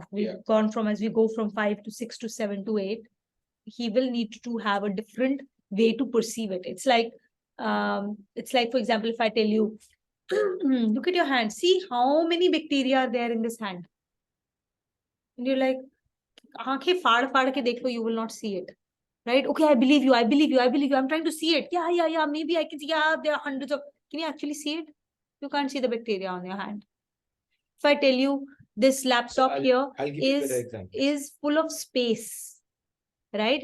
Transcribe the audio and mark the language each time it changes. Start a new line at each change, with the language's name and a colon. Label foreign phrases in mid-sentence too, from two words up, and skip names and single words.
English: We've gone from, as we go from 5 to 6 to 7 to 8, he will need to have a different way to perceive it. It's like, for example, if I tell you, look at your hand, see how many bacteria are there in this hand. And you're like,
Hindi: आँखें फाड़ के देखो,
English: you will not see it. Right? Okay, I believe you. I'm trying to see it. Yeah. Maybe I can see, there are hundreds of, can you actually see it? You can't see the bacteria on your hand. If I tell you this laptop here is full of space, right?